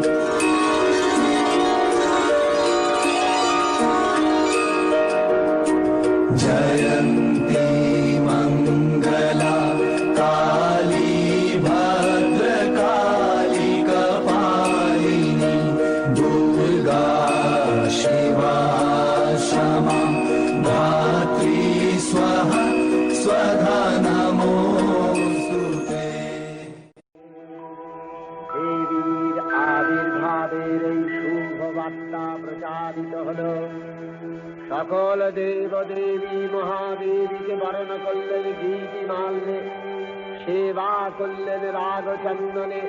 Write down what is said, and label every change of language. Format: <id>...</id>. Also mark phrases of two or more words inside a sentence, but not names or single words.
<sa>जयन्ती मङ्गला काली भद्रकाली कपालिनी दुर्गा शिवा क्षमा धात्री स्वाहा स्वधा नमोस्तुते</sa> <bn>দেবীর আবির্ভাবের এই শুভ বার্তা প্রচারিত হল। সকল দেব দেবী মহাদেবীকে বরণ করলেন গীতিমাল্যে, সেবা করলেন রাগচন্দনে।</bn>